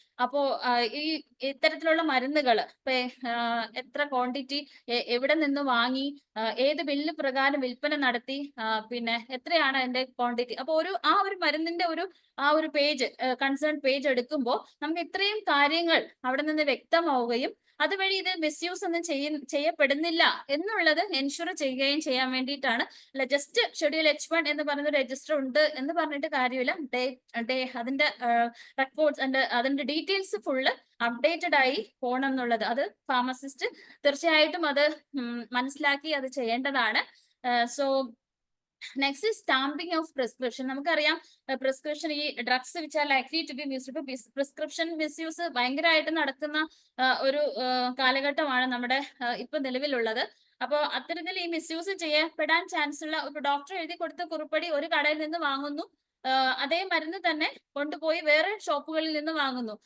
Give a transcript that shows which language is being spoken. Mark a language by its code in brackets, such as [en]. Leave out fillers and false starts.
[ml] അപ്പോ ഈ ഇത്തരത്തിലുള്ള മരുന്നുകൾ ഇപ്പൊ എത്ര ക്വാണ്ടിറ്റി എവിടെ നിന്ന് വാങ്ങി ഏത് ബില്ല് പ്രകാരം വിൽപ്പന നടത്തി പിന്നെ എത്രയാണ് അതിന്റെ ക്വാണ്ടിറ്റി, അപ്പൊ ആ ഒരു മരുന്നിന്റെ ഒരു പേജ് കൺസേൺ പേജ് എടുക്കുമ്പോൾ നമുക്ക് ഇത്രയും കാര്യങ്ങൾ അവിടെ നിന്ന് വ്യക്തമാവുകയും അതുവഴി ഇത് മിസ്യൂസ് ഒന്നും ചെയ്യപ്പെടുന്നില്ല എന്നുള്ളത് എൻഷുർ ചെയ്യുകയും ചെയ്യാൻ വേണ്ടിയിട്ടാണ്. അല്ല ജസ്റ്റ് ഷെഡ്യൂൾ H1 എന്ന് പറയുന്ന രജിസ്റ്റർ ഉണ്ട് എന്ന് പറഞ്ഞിട്ട് കാര്യമില്ല. അതിന്റെ റെക്കോർഡ്സ് അതിന്റെ ഡീറ്റെയിൽസ് ഫുള്ള് അപ്ഡേറ്റഡ് ആയി പോകണം എന്നുള്ളത് അത് ഫാർമസിസ്റ്റ് തീർച്ചയായിട്ടും അത് മനസ്സിലാക്കി അത് ചെയ്യേണ്ടതാണ്. So [en] Next is stamping of prescription. [ml] നമുക്കറിയാം പ്രിസ്ക്രിപ്ഷൻ ഈ [en] drugs which are likely to be misused, [ml] prescription misuse ഭയങ്കരമായിട്ട് നടക്കുന്ന ഒരു കാലഘട്ടമാണ് നമ്മുടെ ഇപ്പൊ നിലവിലുള്ളത്. അപ്പോൾ അത്തരത്തിൽ ഈ മിസ്യൂസ് ചെയ്യപ്പെടാൻ ചാൻസ് ഉള്ള ഒരു ഡോക്ടർ എഴുതി കൊടുത്ത കുറിപ്പടി ഒരു കടയിൽ നിന്ന് വാങ്ങുന്നു, അതേ മരുന്ന് തന്നെ കൊണ്ടുപോയി വേറെ ഷോപ്പുകളിൽ നിന്ന് വാങ്ങുന്നു.